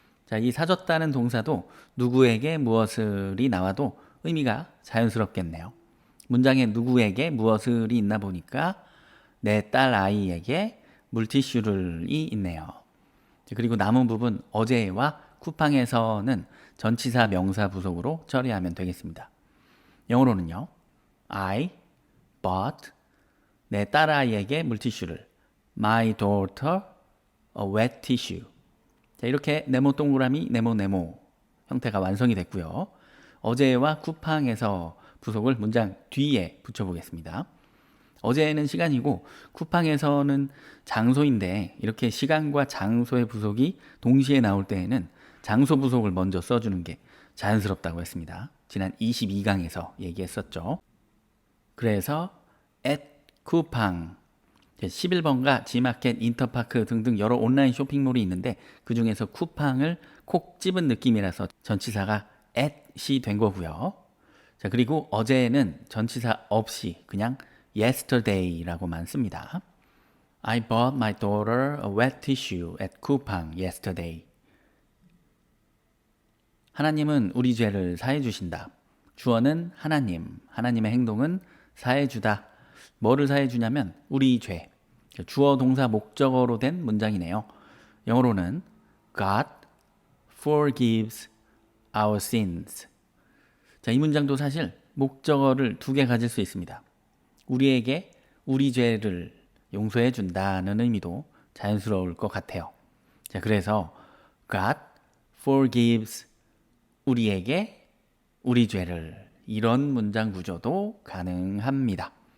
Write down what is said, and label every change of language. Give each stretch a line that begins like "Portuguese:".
Korean: 자, 이 사줬다는 동사도 누구에게 무엇을이 나와도 의미가 자연스럽겠네요. 문장에 누구에게 무엇을이 있나 보니까 내 딸 아이에게 물티슈를이 있네요. 그리고 남은 부분 어제와 쿠팡에서는 전치사 명사 부속으로 처리하면 되겠습니다. 영어로는요.
English: I bought
Korean: 내 딸아이에게 물티슈를
English: My daughter a wet tissue.
Korean: 자, 이렇게 네모 동그라미 네모 형태가 완성이 됐고요. 어제와 쿠팡에서 부속을 문장 뒤에 붙여보겠습니다. 어제는 시간이고 쿠팡에서는 장소인데 이렇게 시간과 장소의 부속이 동시에 나올 때에는 장소 부속을 먼저 써주는 게 자연스럽다고 했습니다. 지난 22강에서 얘기했었죠. 그래서 at 쿠팡 11번가 지마켓, 인터파크 등등 여러 온라인 쇼핑몰이 있는데 그 중에서 쿠팡을 콕 집은 느낌이라서 전치사가 at이 된 거고요. 자, 그리고 어제는 전치사 없이 그냥 yesterday라고만 씁니다.
English: I bought my daughter a wet tissue at Coupang yesterday.
Korean: 하나님은 우리 죄를 사해 주신다. 주어는 하나님, 하나님의 행동은 사해 주다. 뭐를 사해 주냐면 우리 죄. 주어 동사 목적어로 된 문장이네요. 영어로는
English: God forgives our sins.
Korean: 자, 이 문장도 사실 목적어를 두 개 가질 수 있습니다. 우리에게 우리 죄를 용서해 준다는 의미도 자연스러울 것 같아요. 자, 그래서
English: God forgives
Korean: 우리에게 우리 죄를 이런 문장 구조도 가능합니다.